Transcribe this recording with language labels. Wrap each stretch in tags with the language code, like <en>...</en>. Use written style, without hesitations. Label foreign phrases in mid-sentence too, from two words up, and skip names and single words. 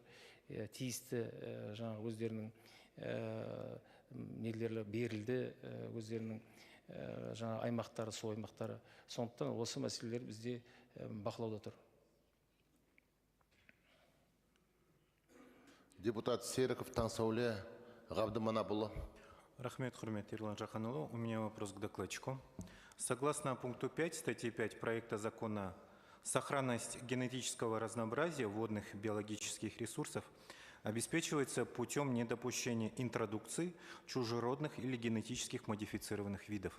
<kk>Тиісті жаңа өздерінің нелері берілді, өздерінің жаңа аймақтары, су аймақтары. Сондықтан осы мәселелер бізде бақылауда тұр. Депутат Серіков Таңсауле Ғабдыманапұлы. Рахмет, құрметті Ерлан Жаханұлы.</kk> <ru>У меня вопрос к докладчику. Согласно пункту 5 статьи 5 проекта закона, сохранность генетического разнообразия водных биологических ресурсов обеспечивается путем недопущения интродукции чужеродных или генетических модифицированных видов.</ru>